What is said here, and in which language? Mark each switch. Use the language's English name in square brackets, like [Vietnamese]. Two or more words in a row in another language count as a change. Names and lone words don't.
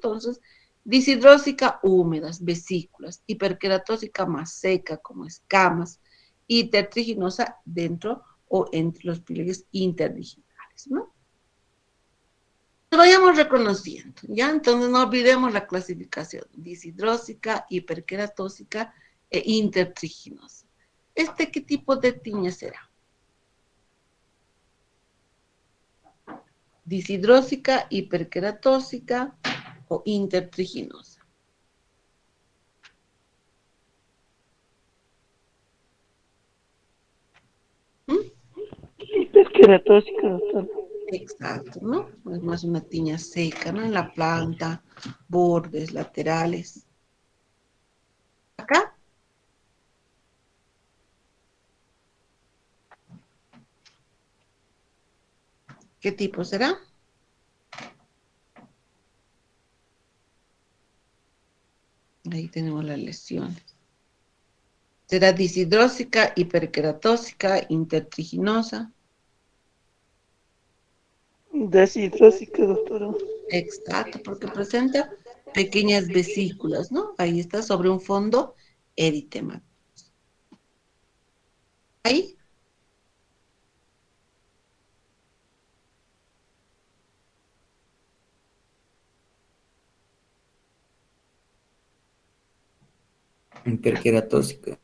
[Spanish] Entonces, disidrósica, húmedas, vesículas, hiperqueratósica más seca, como escamas, y tertriginosa dentro o entre los pliegues interdigitales, ¿no? Vayamos reconociendo, ¿ya? Entonces no olvidemos la clasificación, disidrósica, hiperqueratósica e intertriginosa. ¿Qué tipo de tiña será? Disidrósica, hiperqueratósica o intertriginosa. ¿Mm? Hiperqueratósica, doctora. Exacto, ¿no? Es más una tiña seca, ¿no? En la planta, bordes, laterales. Acá, ¿qué tipo será? Ahí tenemos las lesiones. Será disidrósica, hiperqueratósica, intertriginosa. Deshidrósica, doctora. Exacto, porque presenta pequeñas vesículas, ¿no? Ahí está, sobre un fondo eritema. Ahí, Hiperqueratósica.